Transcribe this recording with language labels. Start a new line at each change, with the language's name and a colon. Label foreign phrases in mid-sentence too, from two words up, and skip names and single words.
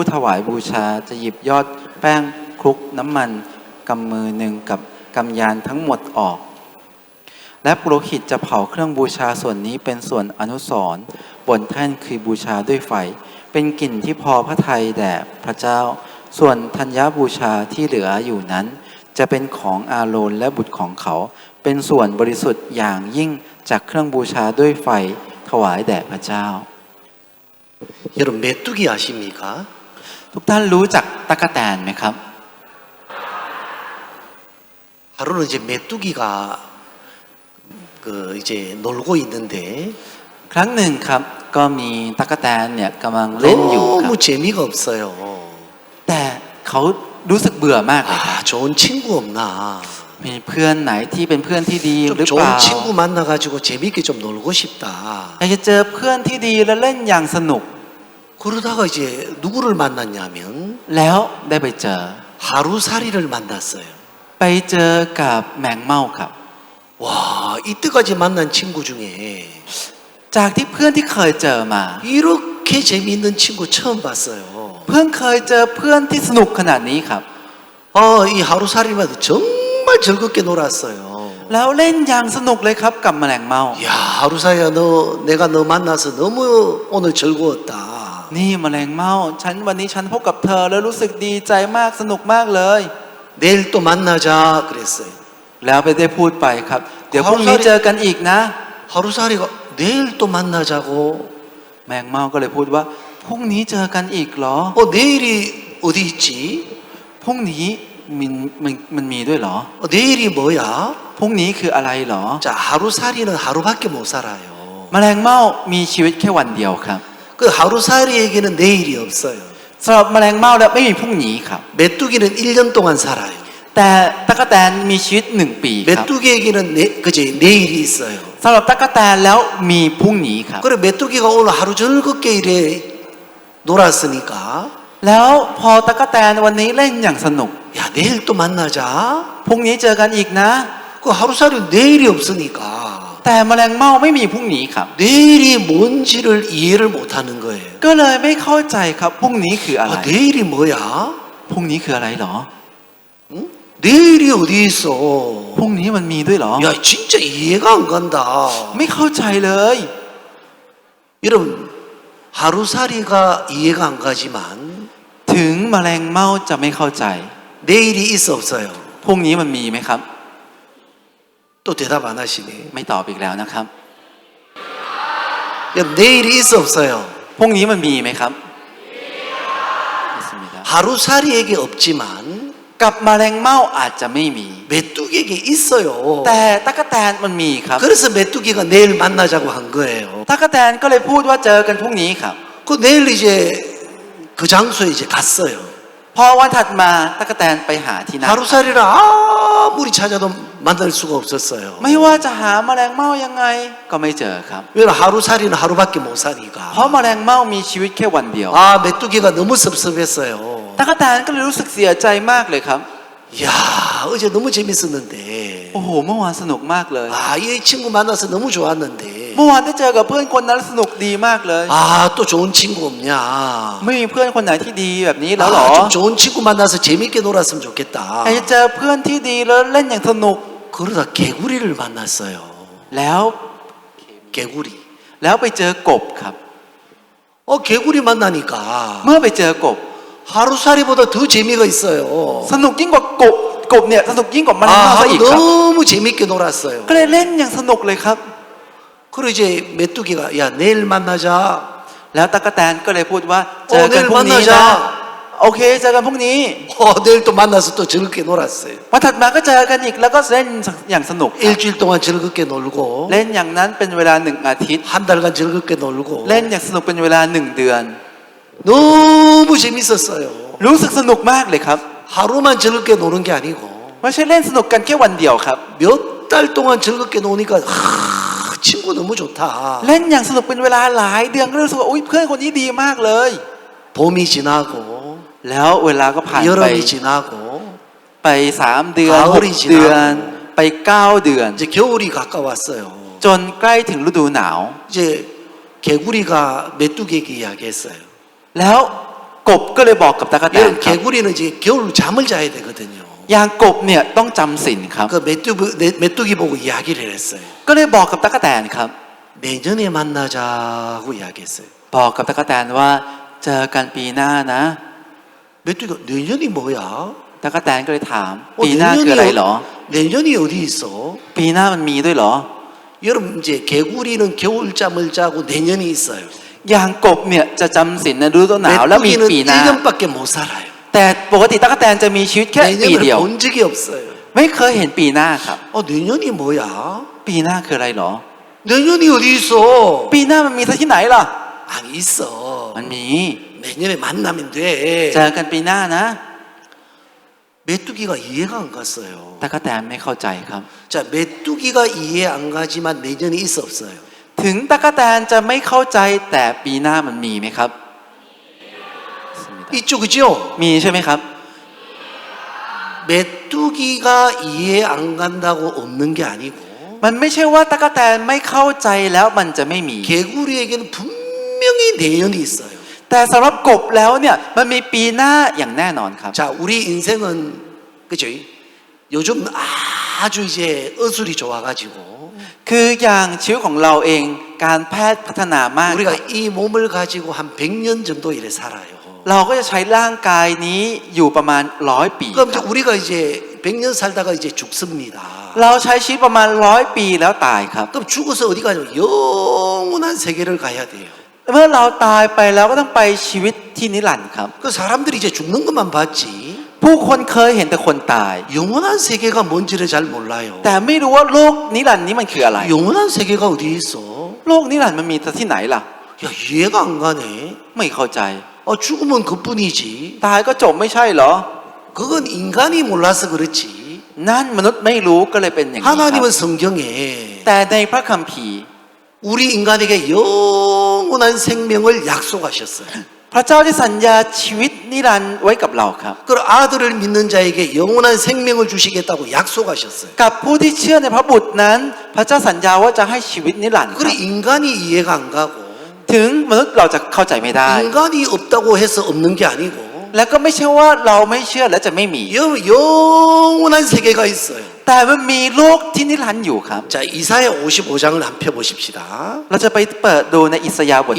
Thai: ถวายบูชาจะหยิบยอดแป้งคลุกน้ำมันกำมือหนึ่งกับกำยานทั้งหมดออกและปุโรหิตจะเผาเครื่องบูชาส่วนนี้เป็นส่วนอนุสรณ์บนแท่นคือบูชาด้วยไฟเป็นกลิ่นที่พอพระทัยแด่พระเจ้าส่วนธัญบูชาที่เหลืออยู่นั้นจะเป็นของอาโรนและบุตรของเขาเป็นส่วนบริสุทธิ์อย่างยิ่งจากเครื่องบูชาด้วยไฟถวายแด่พระเจ้า
Korean: 여러분 메뚜기 아십니까?
Thai: ทุกท่านรู้จักตั๊กแตนไหมครับ
Korean: 하루는 이제 메뚜기가 이제 놀고 있는데
Thai: ครั้งหนึ่งครับก็มีตั๊กแตนเนี่ยกำลังเล่นอยู่ครับ
Korean: 너무 재미가 없어요.
Thai: แต่เขารู้สึกเบื่อมากเลยครับ
Korean: 좋은 친구 없나?
Thai: มีเพื่อนไหนที่เป็นเพื่อนที่ดีห
Korean: 좀
Thai: รือเปล่า
Korean: 좋은 친구 만나가지고 재밌게 좀 놀고 싶다.
Thai: อยากจะเจอเพื่อนที่ดีและเล่นอย่างสนุก
Korean: 그러다가 이제 누구를 만났냐면
Thai: แล้วได้ไปเจอ
Korean: 하루살이를 만났어요.
Thai: ไปเจอกับแมงเม่าครับ
Korean: 와, 이때까지 만난 친구 중에
Thai: จากที่เพื่อนที่เคยเจอมา
Korean: 이렇게 재미있는 친구 처음 봤어요.
Thai: เพิ่งเคยเจอเพื่อนที่สนุกขนาดนี้ครับ
Korean: 이 하루살이만 정말 즐겁게 놀았어요.
Thai: แล้วเล่นอย่างสนุกเลยครับกับแมลงเม่า
Korean: 야, 하루살이야, 내가 너 만나서 너무 오늘 즐거웠다.
Thai: นี่แมลงเม่าวันนี้ฉันพบกับเธอแล้วรู้สึกดีใจมากสนุกมากเลย
Korean: 내일 또 만나자 그랬어요.
Thai: แล้วไปได้พูดไปครับเดี๋ยวพรุ่งนี้เจอกันอีกนะ
Korean: 하루살이가 내일 또 만나자고.
Thai: แมงเม่าก็เลยพูดว่าพรุ่งนี้เจอกันอีกเหรอ
Korean: 내일이 어디 있지?
Thai: พรุ่งนี้มันมีด้วยเหรอ
Korean: 내일이 뭐야?
Thai: พรุ่งนี้คืออะไรเหรอ
Korean: 자, 하루살이는 하루밖에 못 살아요.
Thai: แมลงเม่ามีชีวิตแค่วันเดียวครับ
Korean: 그 하루살이에게는 내일이 없어요.
Thai: สำหรับแมลงเม่าแล้วไม่มีพรุ่งนี้ครับ
Korean: 메뚜기는 1년 동안 살아요.
Thai: แต่ตั๊กแตนมีชีวิต1 ปีครับ
Korean: 메뚜기에게는 그제 내일이 있어요.
Thai: สำหรับตั๊กแตนแล้วมีพรุ่งนี้ครับ
Korean: 그래 메뚜기가 오늘 하루 즐겁게 이래 놀았으니까
Thai: แล้วพอตั๊กแตนวันนี้เล่นอย่างสนุก
Korean: 야 내일 또 만나자.
Thai: พรุ่งนี้เจอกันอีกนะ
Korean: 그 하루살이 내일이 없으니까
Thai: แต่แมลงเม่าไม่มีพรุ่งนี้ครับ
Korean: 내일이 뭔지를 이해를 못하는 거예요.
Thai: ก็เลยไม่เข้าใจครับพรุ่งนี้คืออะไร
Korean: 내일이 뭐야?
Thai: พรุ่งนี้คืออะไรหรอ
Korean: 응? 내일이 어디 있어?
Thai: พรุ่งนี้มันมีด้วยเหรอ
Korean: 야 진짜 이해가 안 간다.
Thai: ไม่เข้าใจเลย
Korean: 여러분 하루살이가 이해가 안 가지만
Thai: ถึงแมลงเม่าจะไม่เข้าใจ
Korean: 내일이 있어 없어요?
Thai: พรุ่งนี้มันมีไหมครับ
Korean: 또 대답 안 하시네.
Thai: ไม่ตอบอีกแล้วนะครับ
Korean: 여러분 내일이 있어 없어요?
Thai: พรุ่งนี้มันมีไหมครับ
Korean: 하루살이에게 없지만
Thai: กับแมลงเม่าอาจจะไม่มี
Korean: 메뚜기에게 있어요.
Thai: แต่ตั๊กแตนมันมีครับ
Korean: 그래서 메뚜기가 내일 만나자고 한 거예요.
Thai: ตั๊กแตนก็เลยพูดว่าเจอกันพรุ่งนี้ครับ
Korean: 그 내일 이제 그 장소에 이제 갔어요.
Thai: พอวันถัดมาตั๊กแตนไปหาที่นั่น
Korean: 하루살이를 아무리 찾아도 만날 수가 없었어요.
Thai: ไม่ว่าจะหาแมลงเม่ายังไงก็ไม่เจอครับ
Korean: 왜냐면 하루살이는 하루밖에 못 사니까.
Thai: เพราะแมลงเม่ามีชีวิตแค่วันเดียว
Korean: 메뚜기가 너무 섭섭했어요.
Thai: ตั๊กแตนก็เลยรู้สึกเสียใจมากเลยครับ
Korean: 야 어제 너무 재밌었는데.
Thai: โอ้โหเมื่อวานสนุกมากเลย
Korean: 이 친구 만나서 너무 좋았는데.
Thai: เมื่อวานได้เจอกับเพื่อนคนนั้นสนุกดีมากเลย
Korean: 또 좋은 친구 없냐?
Thai: ไม่มีเพื่อนคนไหนที่ดีแบบนี้แล้วหรอ
Korean: 좀 좋은 친구 만나서 재밌게 놀았으면 좋겠다.
Thai: อยากจะเจอเพื่อนที่ดีแล้วเล่นอย่างสนุก
Korean: 그러다 개구리를 만났어요.
Thai: แล้ว
Korean: 개구리.
Thai: แล้วไปเจอกบครับ
Korean: 개구리 만나니까
Thai: เมื่อไปเจอกบ
Korean: 하루살이보다 더 재미가 있어요.
Thai: สนุกยิ่งกว่ากบเนี่ยสนุกยิ่งกว่ามันนอกซะ
Korean: 하루
Thai: อีกครับ
Korean: 너무 재밌게 놀았어요.
Thai: ก็เลยเล่นอย่างสนุกเลยครับ
Korean: 그리고 이제 메뚜기가 야 내일 만나자.
Thai: แล้วตั๊กแตนก็เลยพูดว่าเจอกัน
Korean: 내일
Thai: พรุ่งนี้นะ
Korean: 만나자.
Thai: โอเคเจอกันพรุ่งนี้
Korean: 내일 또 만나서 또 즐겁게 놀았어요.
Thai: วันถัดมาก็เจอกันอีกแล้วก็เล่นอย่างสนุกครับ
Korean: 일주일 동안 즐겁게 놀고
Thai: เล่นอย่างนั้นเป็นเวลา1 อาทิตย์
Korean: 한 달간 즐겁게 놀고
Thai: เล่นอย่างสนุกเป็นเวลา1 เดือน
Korean: 너무 재밌었어요.
Thai: รู้สึกสนุกมากเลยครับ
Korean: 하루만 즐겁게 노는 게 아니고
Thai: ไม่ใช่เล่นสนุกกันแค่วันเดียวครับ
Korean: 몇 달 동안 즐겁게 노니까 친구 너무 좋다.
Thai: เล่นอย่างสนุกเป็นเวลาหลายเดือนก็รู้สึกว่าอุ๊ยเพื่อนคนนี้ดีมากเลย
Korean: 봄이 지나고
Thai: แล้วเวลาก็ผ่านไป
Korean: 여름이 지나고
Thai: ไป3 เดือน
Korean: 가을이
Thai: 6 เดือน
Korean: 지나고
Thai: ไป9 เดือน
Korean: 이제 겨울이 가까웠어요.
Thai: จนใกล้ถึงฤดูหนาว
Korean: 이제 개구리가 메뚜기에게 이야기했어요.
Thai: แล้วกบก็เลยบอกกับตั๊กแตน
Korean: 여러분
Thai: ครับ
Korean: 개구리는 이제 겨울 잠을 자야 되거든요.
Thai: อย่างกบเนี่ยต้องจำศีลครับ
Korean: 그 메뚜기 보고 이야기를 했어요.
Thai: ก็เลยบอกกับตั๊กแตนครับ
Korean: 내년에 만나자고 이야기했어요.
Thai: บอกกับตั๊กแตนว่าเจอกันปีหน้านะ
Korean: 메뚜기가 내년이 뭐야?
Thai: ตั๊กแตนก็เลยถาม ปีหน้าคืออะไรเหรอ
Korean: 내년이 어디 있어?
Thai: ปีหน้ามันมีด้วยเหรอ
Korean: 여러분 이제 개구리는 겨울잠을 자고 내년이 있어요.
Thai: อย่างกบเนี่ยจะจำศีลในฤดูหนาวแล้วมี
Korean: 메뚜기는
Thai: ปีหน้า
Korean: 1년밖에 못 살아요.
Thai: แต่ปกติตั๊กแตนจะมีชีวิตแค่ปีเดียว
Korean: 내년을 본 적이 없어요.
Thai: ไม่เคยเห็นปีหน้าครับ
Korean: 내년이 뭐야?
Thai: ปีหน้าคืออะไรเหรอ
Korean: 내년이 어디 있어?
Thai: ปีหน้ามันมีซะที่ไหนล่ะ
Korean: 아니 있어.
Thai: มันมี
Korean: 내년에 만나면 돼.
Thai: เจอกันปีหน้านะ
Korean: 메뚜기가 이해가 안 갔어요.
Thai: ตั๊กแตนไม่เข้าใจครับ
Korean: 자, 메뚜기가 이해 안 가지만 내년에 있어 없어요?
Thai: ถึงตั๊กแตนจะไม่เข้าใจแต่ปีหน้ามันมีไหมครับ
Korean: 있죠, 그죠?
Thai: มีใช่ไหมครับ
Korean: 메뚜기가 이해 안 간다고 없는 게 아니고
Thai: มันไม่ใช่ว่าตั๊กแตนไม่เข้าใจแล้วมันจะไม่มี
Korean: 개구리에게는 분명히 내년이 있어요.
Thai: แต่สำหรับกบแล้วเนี่ยมันมีปีหน้าอย่างแน่นอนครับ
Korean: 자, 우리 인생은 그죠? 요즘 아주 이제 어술이 좋아가지고
Thai: คืออย่างชีวิตของเราเองการแพทย์พัฒนามาก
Korean: 우리가 이 몸을 가지고 한 100년 정도 이래 살아요.
Thai: เราก็จะใช้ร่างกายนี้อยู่ประมาณ100 ปี
Korean: 그럼 이제 우리가 이제 100년 살다가 이제 죽습니다.
Thai: เราใช้ชีวิตประมาณ100 ปีแล้วตายครับ
Korean: 그럼 죽어서 어디 가죠? 영원한 세계를 가야 돼요.
Thai: เมื่อเราตายไปแล้วก็ต้องไปชีวิตที่นิรันดร์ครับ
Korean: 그 사람들이 이제 죽는 것만 봤지
Thai: ผู้คนเคยเห็นแต่คนตาย
Korean: 영원한 세계가 뭔지를 잘 몰라요.
Thai: แต่ไม่รู้ว่าโลกนิรันดร์นี้มันคืออะไร
Korean: 영원한 세계가 어디 있어?
Thai: โลกนิรันดร์มันมีที่ไหนล่ะ
Korean: 야, 이해가 안 가네.
Thai: ไม่เข้าใจ
Korean: 죽으면 그뿐이지.
Thai: ตายก็จบไม่ใช่เหรอ
Korean: 그건 인간이 몰라서 그렇지.
Thai: นั่นมนุษย์ไม่รู้ก็เลยเป็นอย่างนี้ครับ
Korean: 하나님은 성경에
Thai: แต่ในพระคัมภีร์
Korean: 우리 인간에게 영원한 생명을 약속하셨어요.
Thai: พระเจ้าได้สัญญาชีวิตนิรันดร์ไว้กับเราครับ
Korean: 그리고 아들을 믿는 자에게 영원한 생명을 주시겠다고 약속하셨어요.
Thai: กับผู้ที่เชื่อในพระบุตรนั้น พระเจ้าสัญญาว่าจะให้ชีวิตนิรันดร์ครับ
Korean: 그래 인간이 이해가 안 가고
Thai: ถึงมนุษย์เราจะเข้าใจไม่ได้
Korean: 인간이 없다고 해서 없는 게 아니고
Thai: และก็ไม่ใช่ว่าเราไม่เชื่อและจะไม่มี
Korean: 영원한 세계가 있어요.
Thai: แต่มันมีโลกที่นิรันดร์อยู่ครับ
Korean: 자, 이사야 55장을 한 펴 보십시다.
Thai: เราจะไปเปิดดูในอิสยาห์บทที่